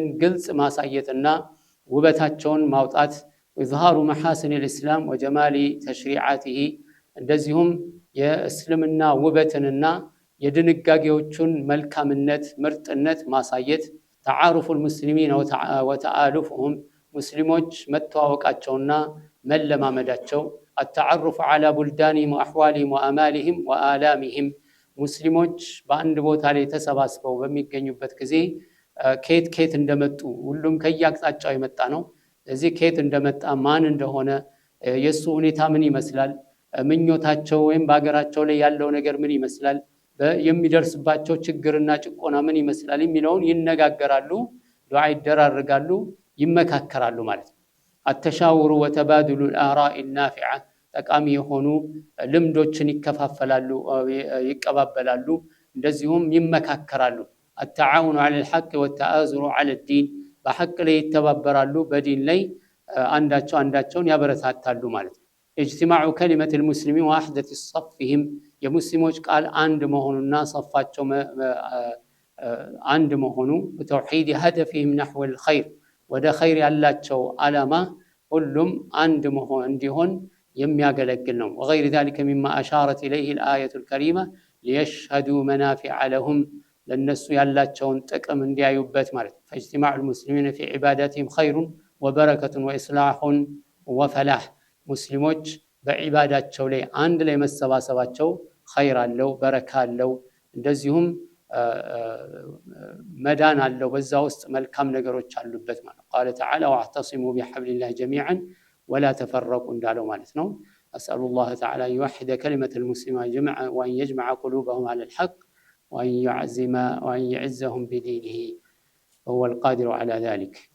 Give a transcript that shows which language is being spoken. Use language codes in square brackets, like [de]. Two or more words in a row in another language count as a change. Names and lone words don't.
[am] ግልጽ ማሳየትና ውበታቸውን ማውጣት [ar] إظهار محاسن الإسلام وجمال تشريعه [am] እንደዚሁም የእስልምና ውበትንና የድንጋጌዎቹን መልካምነት ምርጥነት ማሳየት [ar] تعارف المسلمين وتآلفهم [am] ሙስሊሞች መተዋወቃቸውና መለማመዳቸው [ar] التعرف على بلدانهم وأحوالهم وأمالهم وآلامهم [am] ሙስሊሞች በአንድ ቦታ ላይ ተሰባስበው በሚገኙበት ጊዜ ከየት እንደመጡ ሁሉም ከየአቅጣጫው የመጣ ነው። እዚህ ከየት እንደመጣ ማን እንደሆነ የሱ ሁኔታ ምን ይመስላል ምኞታቸው ወይም በአገራቸው ላይ ያለው ነገር ምን ይመስላል የሚደርስባቸው ችግርና ጭቆና ምን ይመስላል የሚለውን ይነጋገራሉ፣ ዱዓ ይደራርጋሉ፣ ይመካከራሉ ማለት ነው። [ar] التشاور وتبادل الآراء النافعة [am] ጠቃሚ የሆኑ ልምዶችን ይከፋፈላሉ ይቀባበላሉ እንደዚሁም ይመካከራሉ። [ar] التعاون على الحق والتآزر على الدين [am] በሐቅ ላይ ይተባበራሉ በዲን ላይ አንዳቸውን ያበረታታሉ ማለት ነው። [ar] اجتماع كلمة المسلمين وحدة صفهم [am] የሙስሊሞች ቃል አንድ መሆኑና صفاቸው አንድ መሆኑ [ar] بتوحيد هدفهم نحو الخير [am] ወደ ኸይር ያላቸው ዓላማ ሁሉም አንድ መሆን እንዲሆን የሚያገለግል ነው። [ar] وغير ذلك مما أشارت إليه الآية الكريمة ليشهدوا منافع لهم [am] ለነሱ ያላቸውን ጥቅም እንዲያዩበት ማለት ነው። [ar] فاجتماع المسلمين في عباداتهم خير وبركة وإصلاح وفلاح ሙስሊሞች [am] በዒባዳቸው ላይ አንድ ላይ መሰባሰባቸው ኸይር አለው በረካ አለው እንደዚሁም መዳን አለው በዛ ውስጥ መልካም ነገሮች አሉበት ማለት [ar] قال تعالى واعتصموا بحبل الله جميعا ولا تفرقوا [am] እንዳለው ማለት ነው። [ar] أسأل الله تعالى يوحد كلمة المسلمين جميعا وأن يجمع قلوبهم على الحق وأن يعزهم بدينه وهو القادر على ذلك።